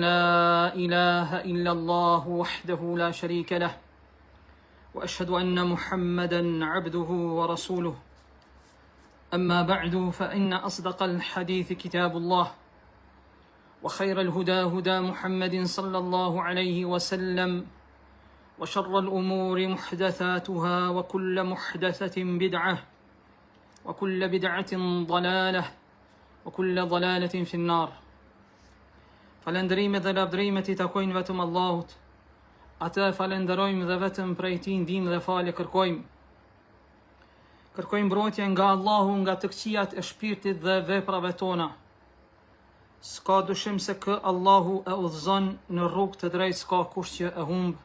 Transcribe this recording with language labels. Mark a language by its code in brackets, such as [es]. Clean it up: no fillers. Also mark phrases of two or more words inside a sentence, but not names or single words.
[ar] لا إله إلا الله وحده لا شريك له وأشهد أن محمدا عبده ورسوله أما بعد فإن أصدق الحديث كتاب الله وخير الهدى هدى محمد صلى الله عليه وسلم وشر الأمور محدثاتها وكل محدثة بدعة وكل بدعة ضلالة وكل ضلالة في النار. [sq] Falënderimet dhe lavdërimet I takojnë vetëm Allahut. Atë falenderojmë dhe vetëm prej Tij ndihmë dhe falje kërkojmë. Kërkojmë mbrojtje nga Allahu nga të këqijat e shpirtit dhe veprave tona. S'ka dyshim se kë Allahu e udhëzon në rrugë të drejtë, s'ka kush që e humb.